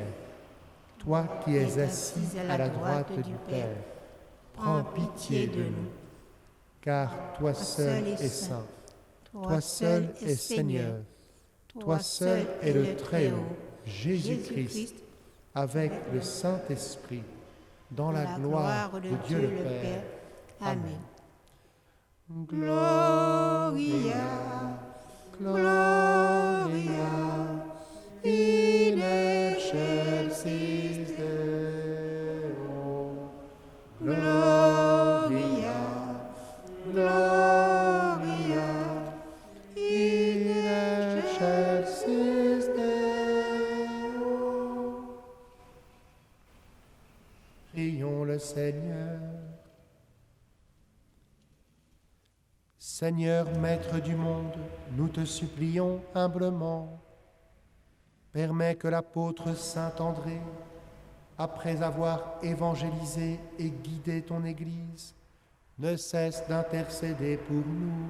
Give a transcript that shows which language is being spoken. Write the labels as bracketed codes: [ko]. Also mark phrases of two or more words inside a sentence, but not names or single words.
[fr] Toi qui es assis à la droite du Père, prends pitié de nous. Car toi seul es saint, toi seul es Seigneur, toi seul es le Très-Haut, Jésus-Christ, avec le Saint-Esprit, dans la gloire de Dieu le Père. Amen. [la] Gloria, Gloria, in excelsis Deo. Gloria, Gloria, in excelsis Deo. [fr] Prions le Seigneur. Seigneur, Maître du monde, nous te supplions humblement, permets que l'apôtre Saint André, après avoir évangélisé et guidé ton Église, ne cesse d'intercéder pour nous.